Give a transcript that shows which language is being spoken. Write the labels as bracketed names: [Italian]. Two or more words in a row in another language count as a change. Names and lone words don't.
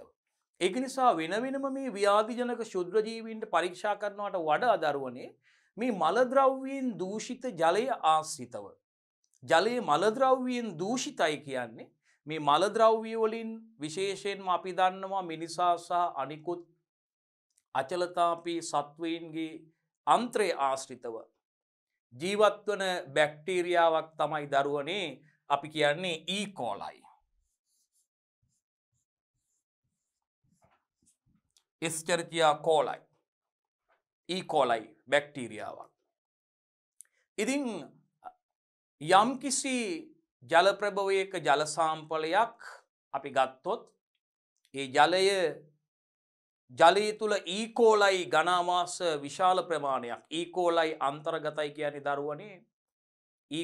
[Sinhala] ඒක නිසා වෙන වෙනම මේ ව්‍යාධි ජනක ශුද්‍ර ජීවීන්ට පරීක්ෂා කරනවට වඩා දරුවනේ මේ මල ද්‍රව්‍යයෙන් දූෂිත ජලය ආශ්‍රිතව ජලයේ මල ද්‍රව්‍යයෙන් දූෂිතයි කියන්නේ මේ මල ද්‍රව්‍ය වලින් විශේෂයෙන්ම අපි දන්නවා මිනිසා සහ අනිකුත් අචලතාපී සත්වයින්ගේ අන්ත්‍රය ආශ්‍රිතව ජීවත් වන බැක්ටීරියාවක් තමයි දරුවනේ අපි කියන්නේ E. coli. Escherichia coli. E. coli බැක්ටීරියාවක්. ඉතින් යම්කිසි ජල ප්‍රභවයක ජල සාම්පලයක් අපි ගත්තොත් ඒ ජලය තුල E. coli ඝනාමාස විශාල ප්‍රමාණයක් E. coli අන්තර්ගතයි කියන්නේ දරුවනේ E.